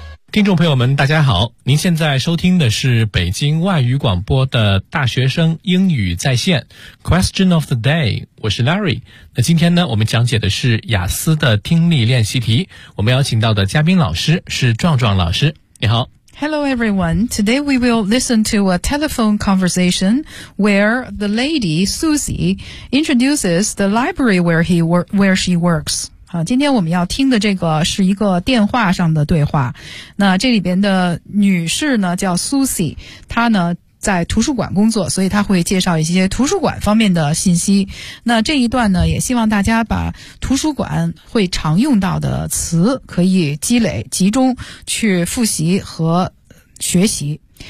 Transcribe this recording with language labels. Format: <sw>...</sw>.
<zh>听众朋友们大家好，您现在收听的是北京外语广播的大学生英语在线 Question of the day， 我是 Larry。那今天呢，我们讲解的是雅思的听力练习题，我们邀请到的嘉宾老师是壮壮老师，你好。</zh> <en>Hello everyone, today we will listen to a telephone conversation where the lady Susie introduces the library where she works.</en> <zh>今天我们要听的这个是一个电话上的对话，那这里边的女士呢叫 Susie， 她呢在图书馆工作，所以她会介绍一些图书馆方面的信息。那这一段呢，也希望大家把图书馆会常用到的词可以积累集中去复习和学习。</zh>